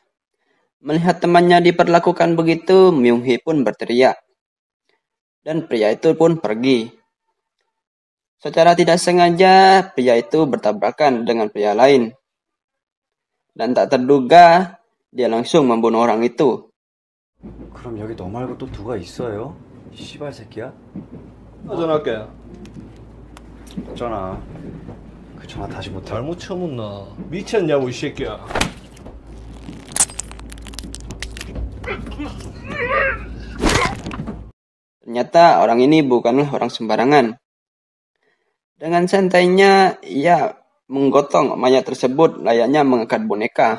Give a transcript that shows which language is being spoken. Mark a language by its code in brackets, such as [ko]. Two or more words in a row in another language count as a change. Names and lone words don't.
[id] Melihat temannya diperlakukan begitu, Myung-hee pun berteriak. Dan pria itu pun pergi. Secara tidak sengaja, pria itu bertabrakan dengan pria lain. Dan tak terduga, dia langsung membunuh orang itu. [ko] 그럼 여기 너 말고 또 누가 있어요? 씨발 새끼야? 전화할게. 전화. 그 전화 다시 못해. 잘못 쳐묻나? 미쳤냐고 이 새끼야. [id] Ternyata orang ini bukanlah orang sembarangan. Dengan santainya, ia menggotong mayat tersebut layaknya mengangkat boneka.